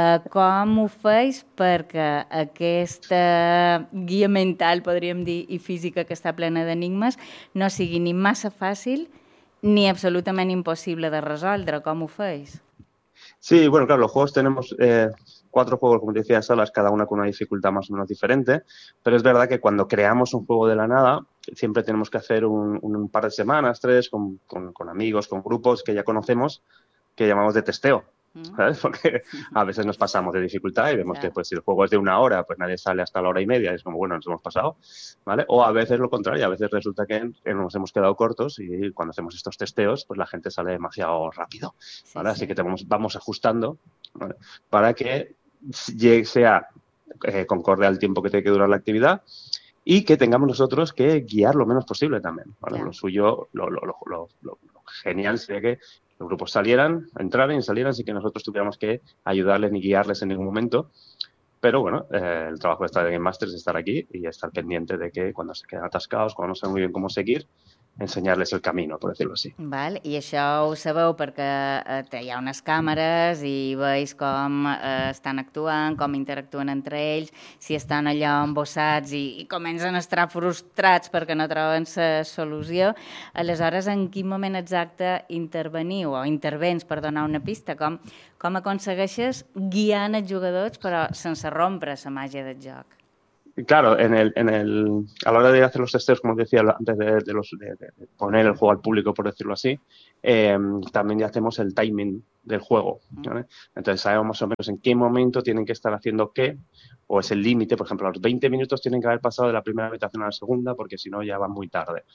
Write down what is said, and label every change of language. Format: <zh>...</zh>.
<ca>Com ho feis perquè aquesta guia mental, podríem dir, i física que està plena d'enigmes, no sigui ni massa fàcil ni absolutament impossible de resoldre? Com ho feis?</ca> <es>Sí, bueno, claro, los juegos tenemos 4 juegos, como te decía, salas, cada una con una dificultad más o menos diferente, pero es verdad que cuando creamos un juego de la nada, siempre tenemos que hacer un par de semanas, 3, con amigos, con grupos que ya conocemos, que llamamos de testeo, ¿sabes? Porque a veces nos pasamos de dificultad y vemos, claro, que pues, si el juego es de una hora, pues nadie sale hasta la hora y media, es como, bueno, nos hemos pasado, ¿vale? O a veces lo contrario, a veces resulta que nos hemos quedado cortos y cuando hacemos estos testeos, pues la gente sale demasiado rápido, ¿vale? Sí, así sí. Que vamos ajustando, ¿vale? Para que sea concorde al tiempo que tiene que durar la actividad y que tengamos nosotros que guiar lo menos posible también, ¿vale? Claro. Lo suyo, lo genial sería que los grupos entraran y salieran sin que nosotros tuviéramos que ayudarles ni guiarles en ningún momento. Pero bueno, el trabajo de estar en Game Master es estar aquí y estar pendiente de que cuando se quedan atascados, cuando no saben muy bien cómo seguir,</es> <ca>ensenyar-les el camí, per dir-ho així. Val, i això ho sabeu perquè hi ha unes càmeres i veus com estan actuant, com interactuen entre ells, si estan allà embossats i comencen a estar frustrats perquè no troben la solució. Aleshores, en quin moment exacte interveniu o intervens per donar una pista? Com aconsegueixes guiant els jugadors però sense rompre la màgia del joc?</ca> <es>Claro, a la hora de hacer los testeos, como decía antes de poner el juego al público, por decirlo así, también ya hacemos el timing del juego, ¿vale? Entonces sabemos más o menos en qué momento tienen que estar haciendo qué, o es el límite, por ejemplo, a los 20 minutos tienen que haber pasado de la primera habitación a la segunda, porque si no ya van muy tarde.</es>